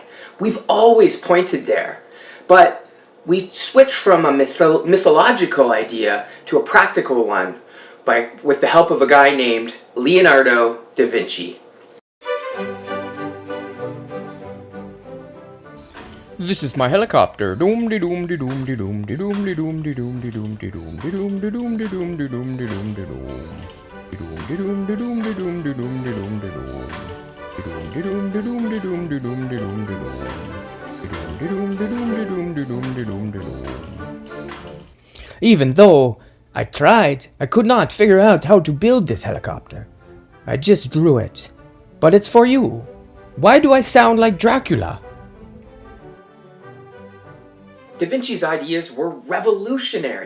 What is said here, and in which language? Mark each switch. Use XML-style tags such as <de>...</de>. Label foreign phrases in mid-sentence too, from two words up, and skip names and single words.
<en>We've always pointed there. But we switched from a mythological idea to a practical one with the help of a guy named Leonardo da Vinci. This is my helicopter. Doom de doom de doom de doom de doom de doom de doom de doom de doom de doom de doom de doom de doom de doom de doom. De doom de doom de doom de doom de doom de doom. De doom de doom de doom de doom de doom de doom. De doom de doom de doom de doom de doom de doom. Even though I tried, I could not figure out how to build this helicopter. I just drew it. But it's for you. Why do I sound like Dracula? Da Vinci's ideas were revolutionary.</en>